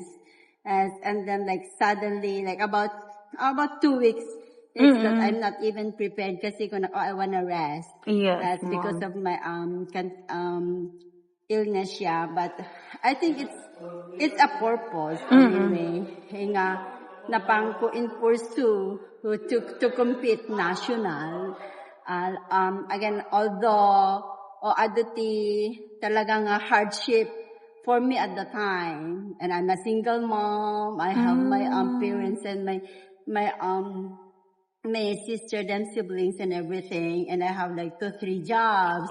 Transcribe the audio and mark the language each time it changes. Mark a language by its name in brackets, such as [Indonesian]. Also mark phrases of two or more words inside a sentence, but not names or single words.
[English] And then like suddenly, like about 2 weeks, it's that I'm not even prepared kasi I wanna rest. Yes, That's because of my illness siya. But I think it's a purpose anyway. [Iloko] Nga napang ko in [English] pursue to compete national. Again, although [Iloko] adati talagang [English] hardship for me at the time, and I'm a single mom. I have my parents and my sister, them siblings and everything, and I have like 2-3 jobs.